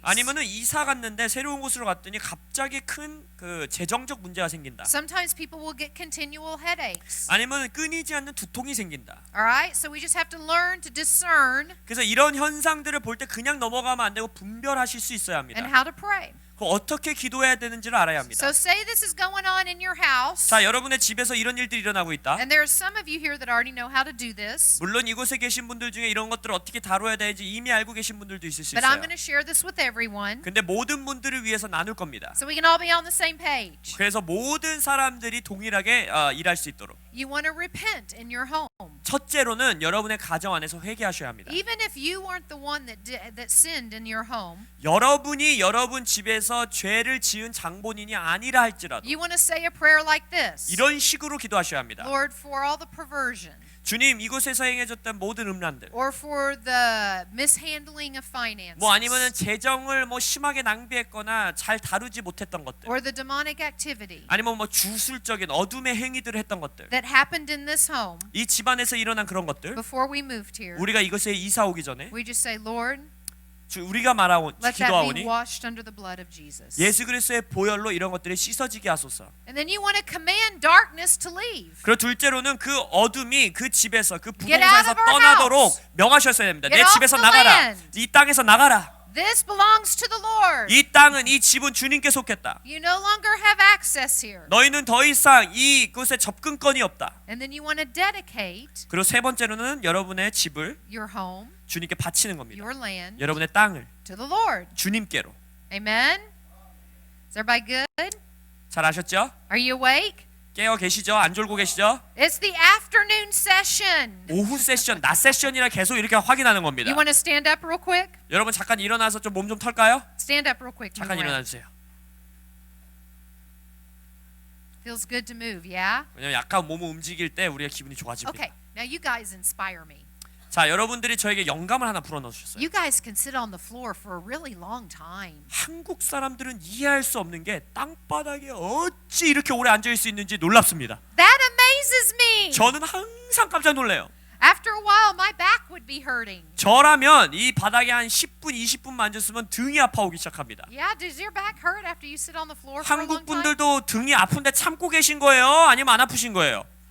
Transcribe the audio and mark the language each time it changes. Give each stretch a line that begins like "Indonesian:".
Korean: 아니면은 이사 갔는데 새로운 곳으로 갔더니 갑자기 큰 그 재정적 문제가 생긴다.
English: Sometimes people will get continual headaches.
Korean: 아니면 끊이지 않는 두통이 생긴다.
English: All right? So we just have to learn to discern
Korean: 그래서 이런 현상들을 볼 때 그냥 넘어가면 안 되고 분별하실 수 있어야 합니다.
English: and how to pray.
Korean: 그 어떻게 기도해야 되는지를 알아야 합니다.
English: So say this is going on in your house.
Korean: 자, 여러분의 집에서 이런 일들이 일어나고 있다.
English: And there are some of you here that already know how to do this.
Korean: 물론 이곳에 계신 분들 중에 이런 것들을 어떻게 다뤄야 되는지 이미 알고 계신 분들도 있을 수
English: But I'm
Korean: 있어요.
English: going to share this with everyone
Korean: 근데 모든 분들을 위해서 나눌 겁니다.
English: so we can all be on the same page.
Korean: 그래서 모든 사람들이 동일하게 일할 수 있도록.
English: You want to repent in your home.
Korean: 첫째로는 여러분의 가정 안에서 회개하셔야 합니다.
English: Even if you weren't the one that sinned in your home,
Korean: 여러분이 여러분 집에서 죄를 지은 장본인이 아니라 할지라도
English: you want to say a prayer like this.
Korean: 이런 식으로 기도하셔야 합니다.
English: Lord, for all the perversion
Korean: 주님, 이곳에서 행해졌던 모든 음란들,
English: or for the mishandling of finances
Korean: 뭐 아니면은 재정을 뭐 심하게 낭비했거나 잘 다루지 못했던 것들,
English: or the demonic activity
Korean: 아니면 뭐 주술적인 어둠의 행위들을 했던 것들,
English: that happened in this home
Korean: 이 집안에서 일어난 그런 것들,
English: before we moved here,
Korean: 우리가 이것에 이사 오기 전에
English: we just say, Lord,
Korean: 우리가 말하고
English: let that be
Korean: 기도하오니
English: washed under the blood of Jesus.
Korean: 예수 그리스도의 보혈로 이런 것들이 씻어지게 하소서.
English: And then you want to command darkness to leave.
Korean: 그리고 둘째로는 그 어둠이 그 집에서 그
English: Get out of our
Korean: 떠나도록
English: house.
Korean: 명하셨어야 됩니다.
English: Get
Korean: 내
English: off
Korean: 집에서
English: the
Korean: 나가라.
English: land.
Korean: 이 땅에서 나가라.
English: This belongs to the Lord.
Korean: 이 땅은 이 집은 주님께 속했다.
English: You no longer have access here.
Korean: 너희는 더 이상 이곳에 접근권이 없다.
English: And then you want to dedicate
Korean: 그리고 세 번째로는 여러분의 집을
English: your home,
Korean: 주님께 바치는 겁니다.
English: your land,
Korean: 여러분의 땅을
English: to the Lord.
Korean: 주님께로.
English: Amen? Is everybody good?
Korean: 잘 아셨죠?
English: Are you awake?
Korean: 깨어 계시죠? 안 졸고 계시죠?
English: It's the afternoon session.
Korean: 오후 세션, 낮 세션이라 계속 이렇게 확인하는 겁니다.
English: You want to stand up real quick?
Korean: 여러분 잠깐 일어나서 좀 몸 좀 털까요?
English: Stand up real quick.
Korean: 잠깐
English: Move
Korean: 일어나
English: around.
Korean: 주세요.
English: Feels good to move, yeah?
Korean: 왜냐면 약간 몸을 움직일 때 우리가 기분이 좋아집니다.
English: Okay, now you guys inspire me.
Korean: 자, 여러분들이 저에게 영감을 하나 불어넣어 주셨어요.
English: You guys can sit on the floor for a really long time.
Korean: 한국 사람들은 이해할 수 없는 게 땅바닥에 어찌 이렇게 오래 앉아 있을 수 있는지 놀랍습니다.
English: That amazes me.
Korean: 저는 항상 깜짝 놀래요.
English: After a while, my back would be hurting.
Korean: 저라면 이 바닥에 한 10분, 20분만 앉았으면 등이 아파오기 시작합니다.
English: Yeah, does your back hurt after you sit on the floor for a long
Korean: 한국
English: time?
Korean: 분들도 등이 아픈데 참고 계신 거예요? 아니면 안 아프신 거예요?